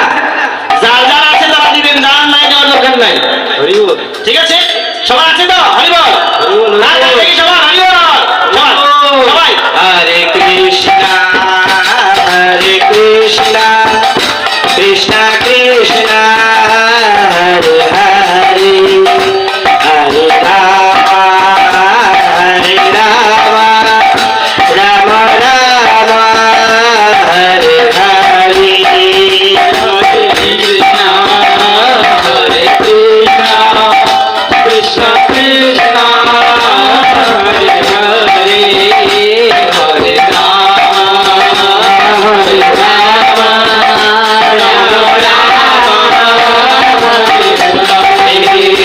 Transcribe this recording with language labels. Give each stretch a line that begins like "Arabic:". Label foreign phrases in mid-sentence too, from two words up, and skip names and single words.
Bangla: যার যার আছে তারা দিবেন, যার নাই দেওয়ার দরকার নাই। হরি বল। ঠিক আছে, সবার আছে তো? হরি বল। সবার হরি বল। সবাই হরে কৃষ্ণ হরে কৃষ্ণ কৃষ্ণ কৃষ্ণ হরে হরে, হরে রাম হরে রাম, রাম রাম হরে হরে। Hare Krishna, Hare Krishna, Krishna Krishna, Hare Hare, Hare Rama, Hare Rama, Rama Rama, Hare Hare.